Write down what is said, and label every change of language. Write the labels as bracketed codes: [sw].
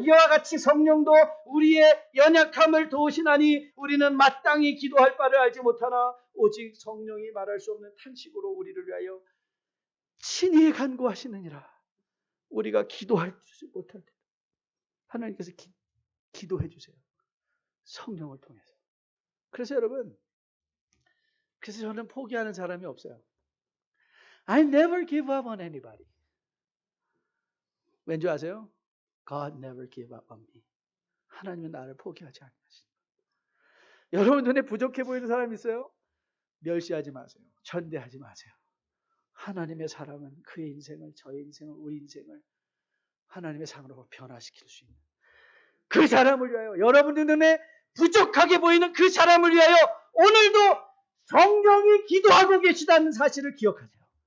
[ko] 이와 같이 성령도 우리의 연약함을 도우시나니 우리는 마땅히 기도할 바를 알지 못하나 오직 성령이 말할 수 없는 탄식으로 우리를 위하여 친히 간구하시느니라. 우리가 기도할 수 못할 때 하나님께서 기도해 주세요. 성령을 통해서. 그래서 여러분, 그래서 저는 포기하는 사람이 없어요. [en] I never give up on anybody. [ko] 왠지 아세요? [en] God never give up on me. [ko] 하나님은 나를 포기하지 않으십니다. 여러분 눈에 부족해 보이는 사람 있어요? 멸시하지 마세요. 천대하지 마세요. 하나님의 사랑은 그의 인생을, 저의 인생을, 우리 인생을 하나님의 사랑으로 변화시킬 수 있는 그 사람을 위하여, 여러분 눈에 부족하게 보이는 그 사람을 위하여 오늘도 성령이 기도하고 계시다는 사실을 기억하세요.